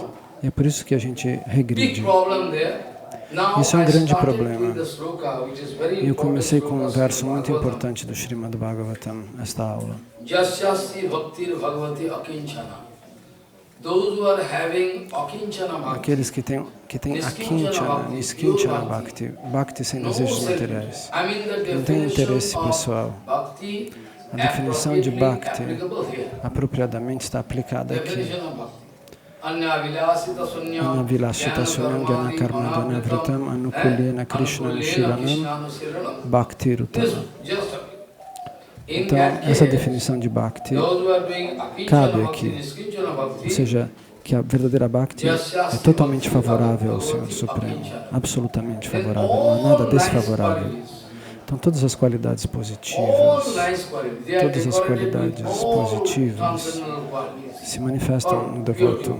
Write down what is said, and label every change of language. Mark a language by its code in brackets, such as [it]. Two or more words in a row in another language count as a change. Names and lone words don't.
[pt] E é por isso que a gente regride. Isso é um grande problema. E eu comecei com um verso muito importante do Srimad Bhagavatam, esta aula. Aqueles que têm [sa] akinchana, niskinchana bhakti, [pt] bhakti sem desejos materiais, não tem interesse pessoal. A definição de bhakti apropriadamente está aplicada aqui. [sa] Anavilashita sunyam gyana karma dana vritam anukulyena krishna nishiranam bhakti rutama. [pt] Então, essa definição de bhakti cabe aqui. Ou seja, que a verdadeira bhakti é totalmente favorável ao Senhor Supremo. Absolutamente favorável, não há nada desfavorável. Então, todas as qualidades positivas, se manifestam no devoto.